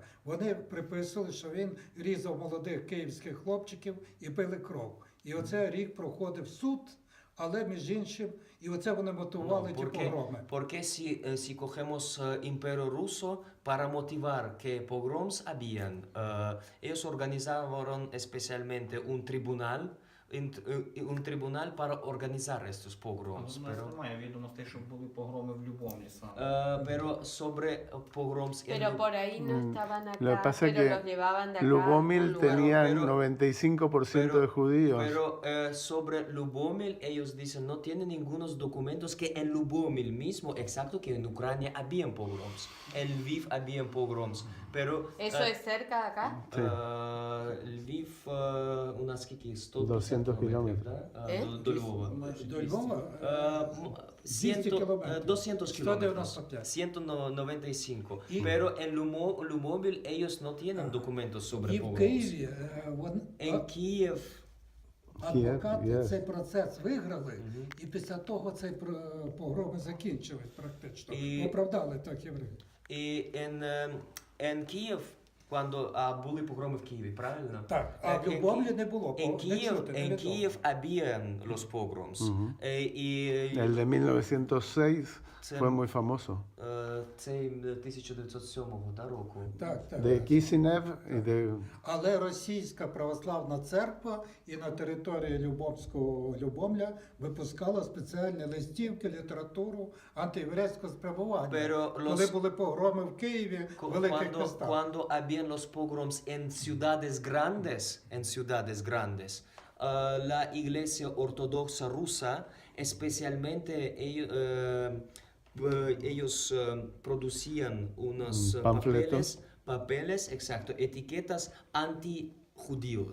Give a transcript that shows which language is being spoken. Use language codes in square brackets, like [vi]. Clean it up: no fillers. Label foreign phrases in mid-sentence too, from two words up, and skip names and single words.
[uk] Вони приписували, що він різав молодих київських хлопчиків і пили кров. І оце рік проходив суд, але між іншим, і оце вони мотивували ті погроми. [es] Porque si cogemos Imperio Ruso para motivar que pogroms habían, ellos organizaron especialmente un tribunal para organizar estos pogroms. [uk] У нас немає відомостей, щоб були погроми в Любомлі саме. [es] Pero sobre pogroms en Pero por ahí no estaban acá, Lo que pasa es pero que los llevaban de acá a un Lubomil lugar. tenía Pero- 95% de judíos. Pero sobre Lubomil ellos dicen no tienen ningunos documentos que en Lubomil mismo, exacto que en Ucrania habían pogroms, en Lviv habían pogroms, pero ¿Eso es cerca de acá? Sí. [uk] Lviv у нас скільки? 200 кілометрів. До Львова. До Львова 200 кілометрів. [es] 200 kilómetros, 195. 195. Y- Pero en Lubomil ellos no tienen documentos sobre [uk] і в [es] pogroms. [uk] Києві [es] En Kiev [uk] адвокати Київ, цей процес виграли, і після того цей погроми закінчились практично. І- Оправдали так євреїв. і [es] en Kiev, cuando [uk] були погроми в Києві, правильно? Так, а в [es] En [uk] Любомлі не було. [es] En [uk] не [es] Kiev, [uk] чути, не [es] en [uk] відомо. [es] Kiev habían los pogroms. [uk] І [es] El de 1906 [uk] Це- [es] fue muy famoso. [uk] цей 1907 року. Так, так. [es] De Kishinev y de... [uk] Але Російська православна церква і на території Любомського Любомля випускала спеціальні листівки, літературу антиєврейського спрямування. [es] Pero [uk] Коли [es] los- [uk] були погроми в Києві, в великих містах. [es] Cuando habían los pogroms en ciudades grandes, la iglesia ortodoxa rusa, especialmente ellos producían unos Panfletos. papeles, exacto, etiquetas anti-judíos.